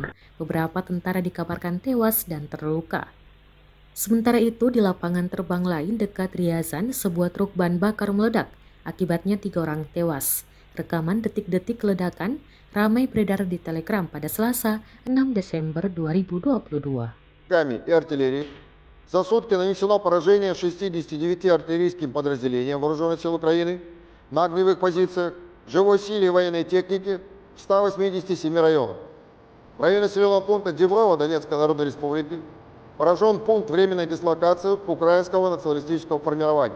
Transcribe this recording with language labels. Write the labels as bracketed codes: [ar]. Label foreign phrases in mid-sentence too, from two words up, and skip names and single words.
[id] Beberapa tentara dikabarkan tewas dan terluka. Sementara itu, di lapangan terbang lain dekat Ryazan, sebuah truk bahan bakar meledak. Akibatnya 3 orang tewas. Rekaman detik-detik ledakan ramai beredar di Telegram pada Selasa, 6 Desember 2022. [ru] И артиллерии. За сутки нанесено поражение 69 артиллерийским подразделениям Вооруженных сил Украины на огневых позициях, живой силе и военной технике в 187 районах. В районе населенного пункта Деброво Донецкой Народной Республики поражен пункт временной дислокации украинского националистического формирования.